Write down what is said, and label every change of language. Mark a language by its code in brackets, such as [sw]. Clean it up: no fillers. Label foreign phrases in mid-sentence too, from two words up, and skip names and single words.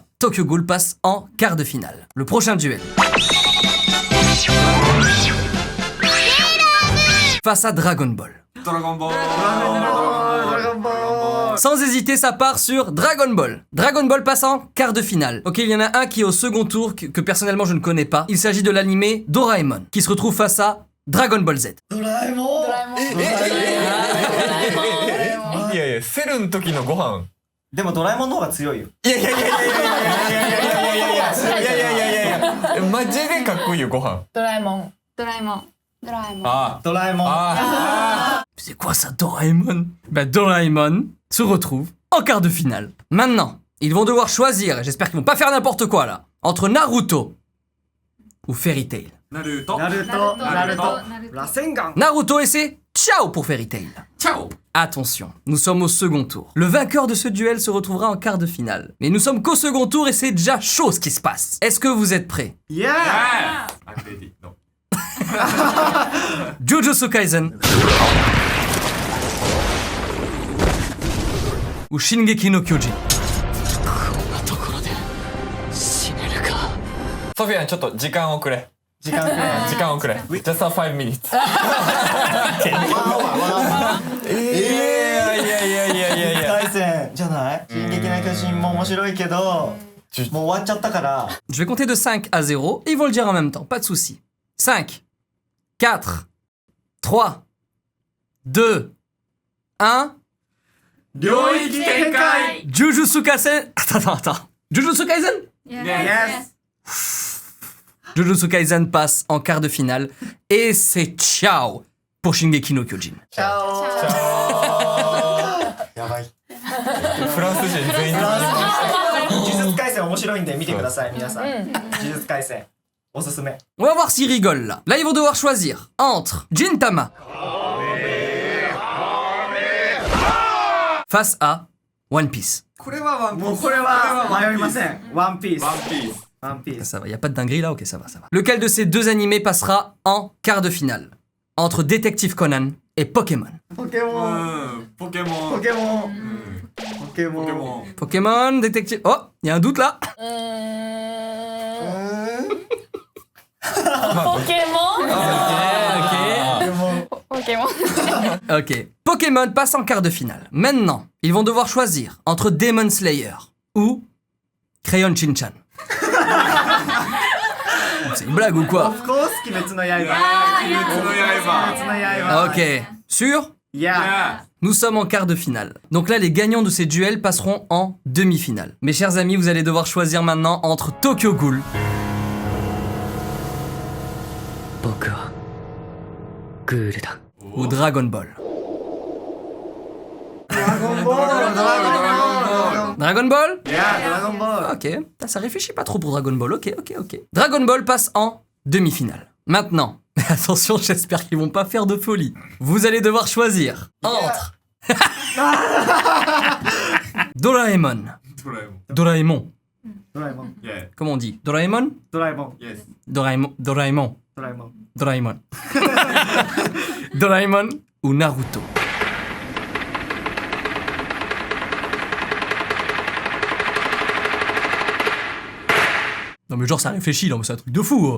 [fr] Tokyo Ghoul passe en quart de finale. Le prochain duel. Face à Dragon Ball. [ja] ドラゴンボールドラゴンボール [fr] Sans hésiter, ça part sur Dragon Ball. Dragon Ball passe en quart de finale. Ok, il y en a un qui est au second tour, que personnellement je ne connais pas. Il s'agit de l'animé Doraemon, qui se retrouve face à Dragon Ball Z. [ja] ドラえもんドラえもんいやいや、セルの時のご飯。でもドラえもんの方が強いよいやいやいやいやいやいやいやいやいやいやいやいやいやいやマジでかっこいいよご飯。ドラえもんドラえもん。ドラえもん。あドラえもんあ [fr] C'est quoi ça, Doraemon? Bah Doraemon se retrouve en quart de finale. Maintenant, ils vont devoir choisir, et j'espère qu'ils vont pas faire n'importe quoi là, entre Naruto ou Fairy Tail. [ja] ナルトナルトナルトラセンガン [fr] Naruto et c'est ciao pour Fairy Tail. [ja] チャオ [fr] Attention, nous sommes au second tour. Le vainqueur de ce duel se retrouvera en quart de finale. Mais nous sommes qu'au second tour et c'est déjà chaud ce qui se passe. Est-ce que vous êtes prêts? [ja] イエーイアクレディの [fr] Jujutsu Kaisen ou Shingeki no Kyojin? [ja] ソフィアンちょっと時間をくれ。時間くれ時間をくれ。 [en] Just a 5 minutes。 [ja] いやいやいやいやいやいや。対戦じゃない進撃の巨人も面白いけどもう終わっちゃったから [fr] Je vais compter de 5 à 0 et ils vont le dire en même temps, pas de soucis. 5, 4, 3, 2, 1. [ja] 領域展開 [fr] Jujutsu Kaisen. Attends. Jujutsu Kaisen? Yes Jujutsu Kaisen passe en quart de finale et c'est ciao pour Shingeki no Kyojin. [ja] チャオやばいフランス人全員呪術廻戦面白いんで見てください皆さん。呪術廻戦おすすめ。 [fr] On va voir s'ils rigolent là. Là, ils vont devoir choisir entre Gintama face à One Piece. [ja] これはワンピース。もうこれは迷いません。ワンピース。ワンピース。ワンピース。 [fr] Ça va, y a pas de dinguerie là? Ok, ça va, ça va. Lequel de ces deux animés passera en quart de finale? Entre Détective Conan et Pokémon. [ja] ポケモン。ポケモン。ポケモン。ポケモン。ポケモン。 [fr] Pokémon, Détective... Oh, y a un doute là? [ja] ポケモンポケモン [fr] Ok. Pokémon passe en quart de finale. Maintenant, ils vont devoir choisir entre Demon Slayer ou Crayon Shin-chan. C'est une blague ou quoi? [en] Of course [ja] 鬼滅の刃。鬼滅の刃。鬼滅の刃。 [fr] Ok. Sûr? [ja] いや。 [fr] Nous sommes en quart de finale. Donc là, les gagnants de ces duels passeront en demi-finale. Mes chers amis, vous allez devoir choisir maintenant entre Tokyo Ghoul ou Dragon Ball. Dragon Ball? [ja] いや、ドラゴンボール。 [fr] Ok, ça réfléchit pas trop pour Dragon Ball, ok. Dragon Ball passe en demi-finale. Maintenant, attention, j'espère qu'ils vont pas faire de folie. Vous allez devoir choisir entre Doraemon. [ja] ドラえもん。 [fr] Doraemon. [ja] ドラえもん。 [fr] Yeah. Comment on dit? Doraemon? [ja] ドラえもん。 [fr] Yes. Doraemon. Doraemon. [ja] ドラえもん。 [fr] Doraemon. Doraemon ou Naruto? Non mais genre ça réfléchit là, mais c'est un truc de fou.